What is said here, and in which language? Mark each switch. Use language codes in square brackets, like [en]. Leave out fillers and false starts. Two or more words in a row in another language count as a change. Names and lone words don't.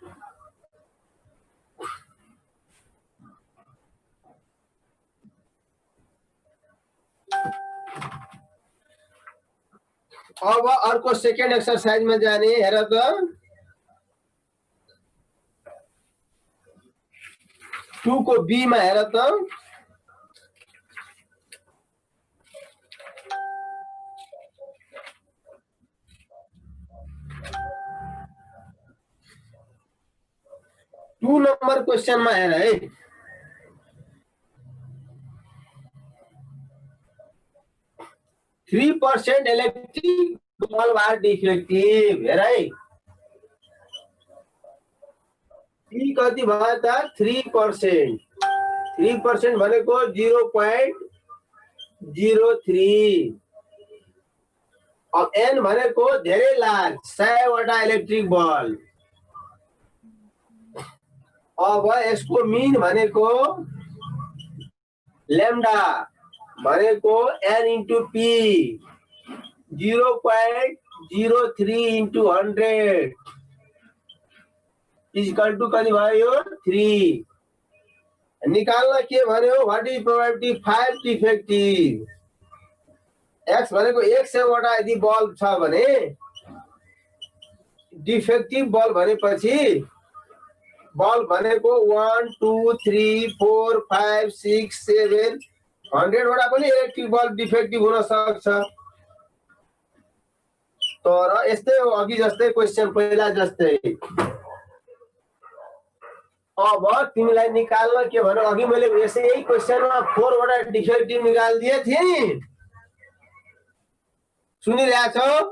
[ne] अब अर्को [en] second exerciseमा [ne] जाने हेर त 2 को बी मा हेर त [en] two number question में [ne] हेर है [en] 3% electric bulb are defective [ne] हेर है कति भयो त 3% 3% भनेको 0.03 अब n भनेको धेरै लार्ज 100 वटा [en] electric bulb [ne] अब यसको मीन भनेको लैम्डा भनेको [en] n into p 0.03 into 100 is equal to [ne] कति भयो 3 निकाल्न के भन्यो [en] what is probability 5 defective [ne] x भनेको 100 वटा यदि बल्ब छ भने डिफेक्टिभ बल्ब भनेपछि बल्ब भनेको 1 2 3 4 5 6 7 100 वटा पनि [en] electric bulb defective [ne] हुन सक्छ तर यस्तै हो अघि जस्तै क्वेशन पहिला जस्तै अब तिमीलाई निकाल्न के भन्नु अघि मैले यसै क्वेशनमा 4 वटा डिफेक्टिभ [hi] निकाल दिए थिए [ne] सुनिरहेछौ?